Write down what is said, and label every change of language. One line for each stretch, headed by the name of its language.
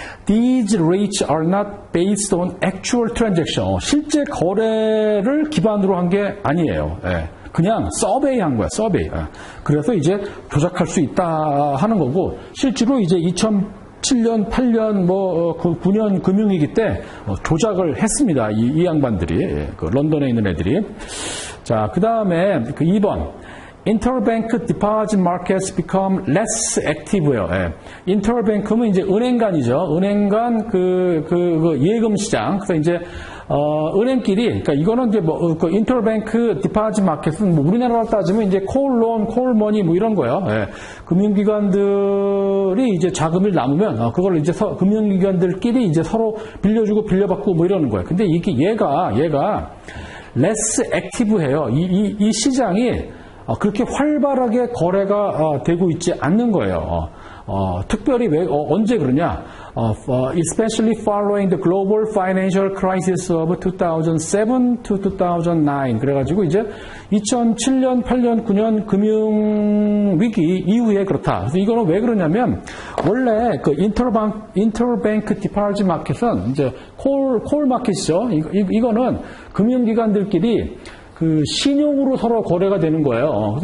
English: These rates are not based on actual transaction.
Korean: 실제 거래를 기반으로 한 게 아니에요. 그냥 서베이 한 거야, 서베이. 그래서 이제 조작할 수 있다 하는 거고, 실제로 이제 2007년, 8년, 9년 금융위기 때 조작을 했습니다. 이 양반들이, 런던에 있는 애들이. 자, 그 다음에 2번.
English: Interbank deposit markets become less active예요.
Korean: Interbank는 이제 은행 간이죠. 은행 간 예금 시장. 그래서 이제 은행끼리, 그러니까 이거는 이제 인터뱅크 디파짓 마켓은 우리나라로 따지면 이제 콜론, 콜머니 이런 거예요. 금융기관들이 이제 자금을 남으면 그걸 이제 금융기관들끼리 이제 서로 빌려주고 빌려받고 이러는 거예요. 근데 이게 얘가 less active해요. 이 시장이 그렇게 활발하게 거래가 되고 있지 않는 거예요. 특별히 언제 그러냐?
English: Especially following the global financial crisis of 2007 to 2009.
Korean: 그래가지고 이제 2007년, 8년, 9년 금융 위기 이후에 그렇다. 그래서 이거는 왜 그러냐면 원래 그 인터뱅크 디파짓 마켓은 이제 콜 마켓이죠. 이거는 금융기관들끼리 그 신용으로 서로 거래가 되는 거예요.